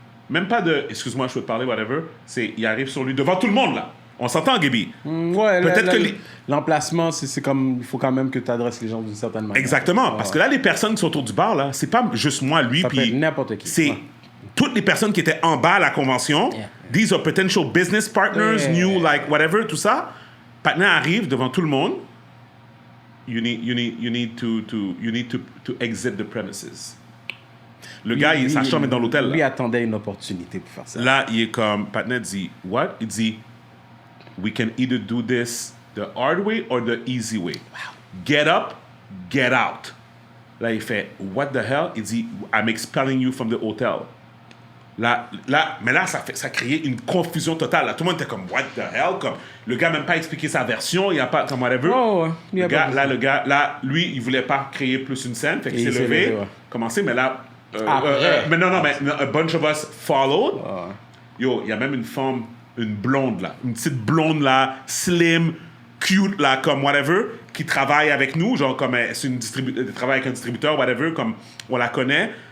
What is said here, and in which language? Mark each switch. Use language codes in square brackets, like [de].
[fr] Même pas de, excuse-moi, je peux te parler, whatever. Il arrive sur lui devant tout le monde, là. On s'entend, Gaby? Ouais, peut-être que l'emplacement, c'est comme, il faut quand même que tu adresses les gens d'une certaine manière. Exactement, parce que là, les personnes qui sont autour du bar, là, c'est pas juste moi, lui, puis. Ça peut être n'importe qui. C'est toutes les personnes qui étaient en bas à la convention. [en] Yeah. These are potential business partners, new, like, whatever, [fr] tout ça. Partenaire arrive devant tout le monde. [en] You need to exit the premises. [fr] Le gars, sa chambre est dans l'hôtel. Lui attendait une opportunité pour faire ça. Là, il est comme, partenaire dit, [en] what? [fr] Il dit, [en] we can either do this the hard way or the easy way. Wow. Get up, get out. [fr] Là, il fait, [en] what the hell? [fr] Il dit, [en] I'm expelling you from the hotel. [fr] Mais là, ça créait une confusion totale. Là, tout le monde était comme, [en] what the hell? [fr] Comme, le gars n'a même pas expliqué sa version, il n'y a pas, comme whatever. Oh, ouais. Le gars, lui, il voulait pas créer plus une scène, fait qu'il s'est levé, commencé, mais là... mais non, [en] a bunch of us followed. [fr] Yo, il y a même une femme, une blonde, là, une petite blonde, là, slim, cute, là, comme whatever, qui travaille avec nous, genre comme elle travaille avec un distributeur, whatever, comme on la connaît.